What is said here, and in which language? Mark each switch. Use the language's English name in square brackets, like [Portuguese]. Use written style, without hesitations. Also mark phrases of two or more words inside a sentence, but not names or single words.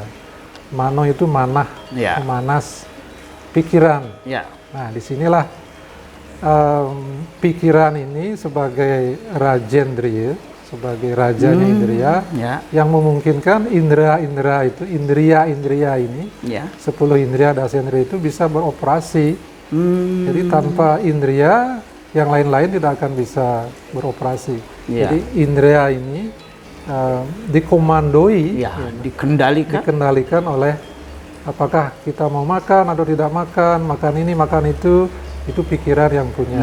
[Indonesian] Mano itu manah, pemanas pikiran. Nah, disinilah pikiran ini sebagai rajendriya, sebagai rajanya indriya, yang memungkinkan indera-indera itu, indriya-indriya ini, 10 indriya, dasa indriya itu bisa beroperasi. Jadi tanpa indriya, yang lain-lain tidak akan bisa beroperasi. Jadi indriya ini dikomandoi, dikendalikan oleh apakah kita mau makan atau tidak makan ini, makan itu pikiran yang punya.